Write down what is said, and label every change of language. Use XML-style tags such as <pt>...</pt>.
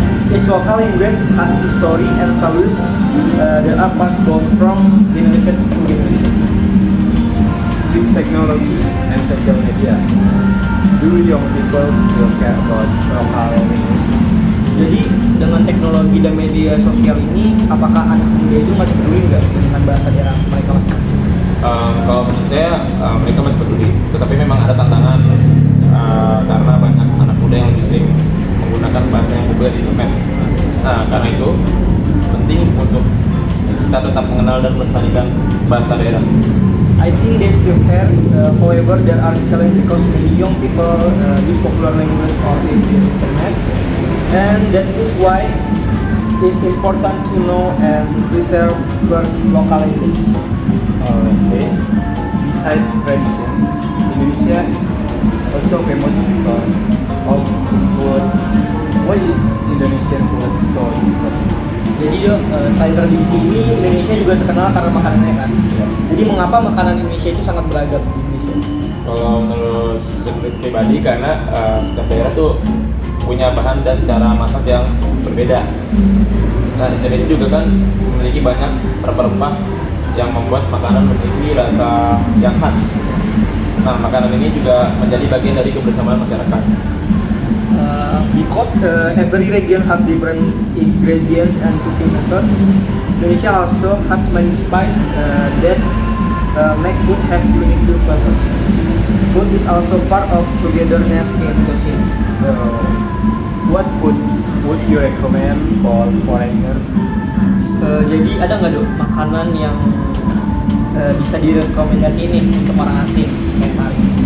<en>Its local language has history and values that are passed down from generation to generation. With technology and social media, do young people still care about local language?</en> <id>Jadi dengan teknologi dan media sosial ini, apakah anak muda itu masih peduli nggak dengan bahasa daerah mereka masing-masing? Kalau menurut saya mereka masih peduli, tetapi memang ada tantangan karena banyak anak muda yang lebih sering menggunakan bahasa yang populer di internet. Karena itu penting untuk kita tetap mengenal dan melestarikan bahasa daerah.</id> <en>I think they still care. However, there are challenges because many young people use popular language or in the internet, and that is why it's important to know and preserve first local language. Okay. Besides tradition, Indonesia is also famous because of its food. Why is Indonesian food so diverse?</en> <id>Jadi selain tradisi ini, Indonesia juga terkenal karena makanannya kan. Jadi mengapa makanan Indonesia itu sangat beragam di Indonesia? Kalau menurut saya pribadi karena setiap daerah tuh punya bahan dan cara masak yang berbeda. Nah, Indonesia juga kan memiliki banyak rempah-rempah yang membuat makanan memiliki rasa yang khas. Nah, makanan ini juga menjadi bagian dari kebersamaan masyarakat.</id> <en>Because every region has different ingredients and cooking methods, Indonesia also has many spices that make food have unique flavors. Food is also part of togetherness in society. What food would you recommend for foreigners?</en> <id>Jadi ada nggak dok makanan yang bisa direkomendasi ini untuk orang asing kayak Mari?</id>